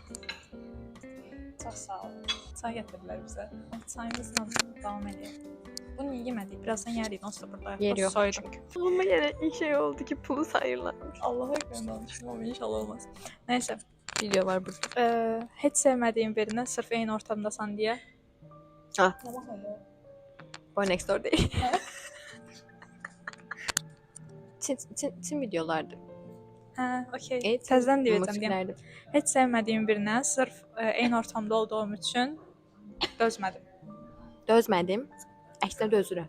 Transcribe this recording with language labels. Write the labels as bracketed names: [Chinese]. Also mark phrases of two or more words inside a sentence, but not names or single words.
[Azerbaijani] Çox sağ ol. Çay gətirdilər bizə. Çayımızla davam edək. Bunu niyə yemədik? Birazdan yərik, onsuz da burada. Yer yox soyuruq. çünki. Amma yenə ilk şey oldu ki, pulu sayırlarmış. [Turkish] Allah'a emanet danışım ama inşallah olmaz. Neyse. [Azerbaijani] Video var burada. Heç sevmədiyim birinə sırf eyni ortamdasan deyə. Ha. [Turkish] Tamam öyle. Boy Next Door değil. [Azerbaijani] Çin videolardı. Hə, okey. [Turkish] Evet, [Azerbaijani] Təzədən deyəcəm deyəm. musiklərdi. Heç sevmədiyim birinə sırf eyni ortamda olduğum üçün dözmədim. Dözmədim. Əksinə dözürəm.